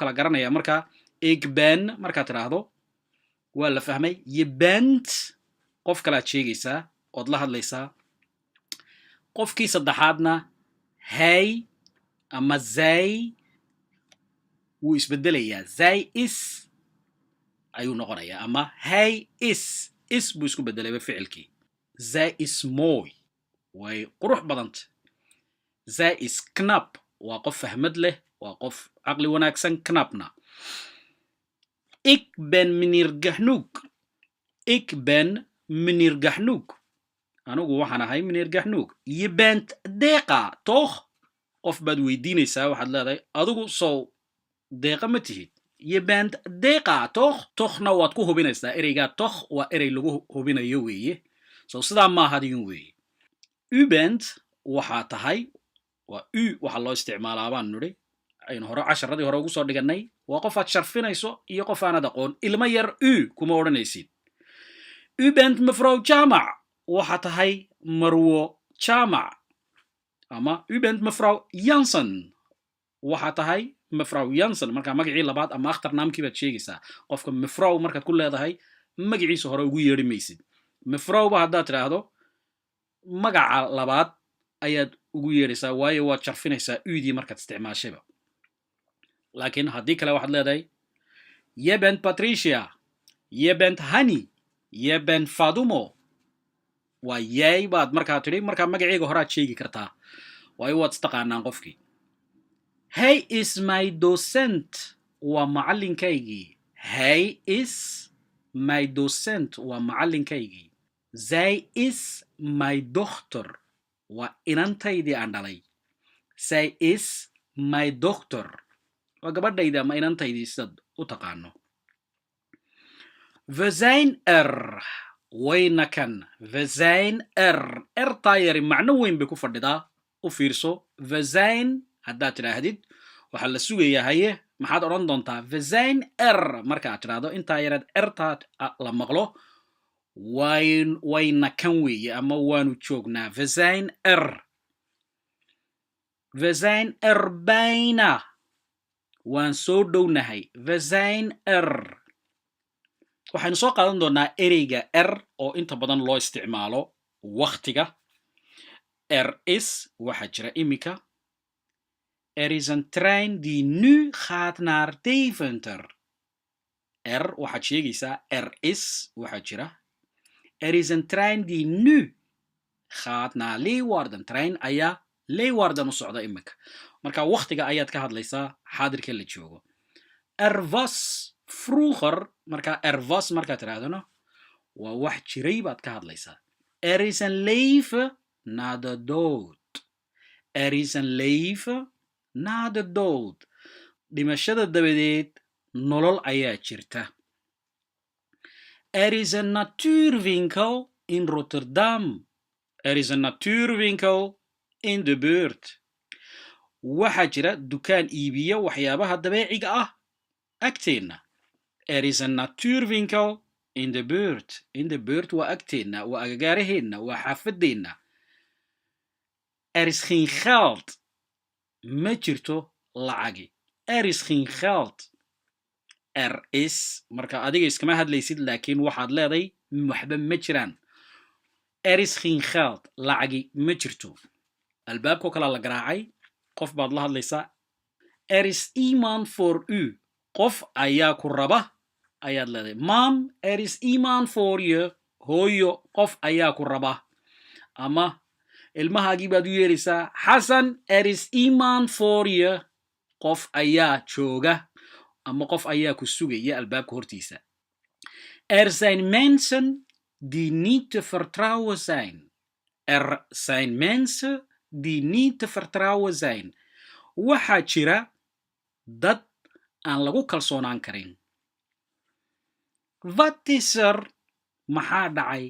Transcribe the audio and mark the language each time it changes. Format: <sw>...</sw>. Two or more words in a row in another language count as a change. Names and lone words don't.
<so>kala garanaya markaa</so> <nl>ik ben</nl> <so>markaad tidhaahdo waa la fahmay</so> <nl>je bent</nl> <so>qof kalaad sheegaysaa ood la hadlaysaa qofkii saddexaadna hay ama zay wuu isbedelayaa</so> <nl>zay is</nl> <so>ayuu noqonayaa ama</so> <nl>hay is</nl> <so>buu isku bedelayba ficilkii</so> <nl>zay is mooi</nl> <so>way qurux badanta</so> <nl>zay is knap</nl> <so>waa qof fahmad leh waa qof caqli wanaagsan knapna</so> <nl>ik ben meneer Gahnoeg ik ben meneer Gahnoeg</nl> <so>anigu waxaan ahay meneer Gahnoeg</so> <nl>je bent deeqa toch</nl> <so>qof baad weydiinaysaa waxaad leedahay adigu sow deeqa ma tihid</so> <nl>je bent deeqa toch</nl> <so>tochna waad ku hubinaysaa ereygaa toch waa erey lagu hubinayo weeye so sidaa maahadiyun weeye</so> <nl>u bent</nl> <so>waxaa tahay waa u waxa loo isticmaalaa baan nidhi aynu hore casharadii hore ugu soo dhigannay waa qof aad sharfinayso iyo qof aanad aqoon ilmo yar u kuma odhanaysid</so> <nl>u bent mevrouw</nl> <so>Jamac waxaa tahay marwo Jamac ama</so> <nl>u bent mevrouw Jansen</nl> <so>waxaa tahay mevrouw Jansen markaa magacii labaad ama akhtarnaamkii baad sheegaysaa qofka mevrouw markaad ku leedahay magaciisa hore ugu yeedhi maysid mevrouwba haddaad tidhaahdo magaca labaad ayaad ugu yeedhaysaa waayo waad sharfinaysaa uudii markaad isticmaashayba laakiin haddii kale waxaad leedahay</so> <nl>je bent Patricia je bent Hani je bent Fadumo</nl> <so>waa yay baad markaa tidhi markaa magaciiga horaad sheegi kartaa waayo waad istaqaanaan qofkii</so> <nl>hij is my docent</nl> <so>waa macallinkaygii</so> <nl>hij is my docent</nl> <so>waa macallinkaygii</so> <nl>zij is my dochter</nl> <so>waa inantaydii aan dhalay</so> <nl>zij is my dochter</nl> <so>waa gabadhayda ama inantaydii sidaad u taqaano</so> <nl>we zijn</nl> <so>wayna kan</so> <nl>we zijn</nl> <so>ertaa yari macno weyn bay ku fadhidaa u fiirso</so> <nl>we zijn</nl> <so>haddaad tidhaahdid waxaa la sugayaa haye maxaad odhan doontaa</so> <nl>we zijn</nl> <so>markaaad tidhaahdo intaa yareed ertaa la maqlo wayna kan weeye ama waanu joognaa</so> <nl>we zijn we zijn bijna</nl> <so>waan soo dhownahay</so> <nl>we zijn</nl> <so>waxaynu soo qaadan doonaa ereyga oo inta badan loo isticmaalo waqtiga is waxaa jira imika</so> <nl>is een trein die nu gaat naar Deventer</nl> <so>waxaad sheegaysaa is waxaa jira</so> <nl>is een trein die nu gaat naar Leeuwarden</nl> <so>trein ayaa Leeuwarden u socda imika marka waqtiga ayaad ka hadlaysaa xaadirka la joogo</so> <nl>was vroeger</nl> <so>marka was markaad tidhaahdana waa wax jiray baad ka hadlaysaa</so> <nl>is een leven na de dood is een leven na de dood</nl> <so>dhimashada dabadeed nolol ayaa jirta</so> <nl>is een natuurwinkel in Rotterdam is een natuurwinkel in de buurt</nl> <so>waxaa jira dukaan iibiya waxyaabaha dabeeciga ah agteenna</so> <nl>is een natuurwinkel in de buurt</nl> <so>waa agteenna waa agagaaraheenna waa xaafadeenna</so> <nl>is geen geld</nl> <so>ma jirto lacagi</so> <nl>is geen geld</nl> <so>is marka adiga iskama hadlaysid laakiin waxaad leeday waxba ma jiraan</so> <nl>is geen geld</nl> <so>lacagi ma jirto albaabko kalaa la garaacay qof baad la hadlaysaa</so> <nl>Er is iemand voor u.</nl> <so>Qof ayaa ku raba ayaad leedahay.</so> <nl>Mam, er is iemand voor je.</nl> <so>Hooyo, qof ayaa ku raba. Ama ilmahaagii baad u yeeraysaa. Xasan,</so> <nl>er is iemand voor je.</nl> <so>Qof ayaa jooga. Ama qof ayaa ku sugaya albaabka hortiisa.</so> <nl>Er zijn mensen die niet te vertrouwen zijn. Er zijn mensen die niet te vertrouwen zijn.</nl> <so>Waxaa jira dad aan lagu kalsoonaan karin.</so> <nl>Wat is er?</nl> <so>Maxaa dhacay?</so>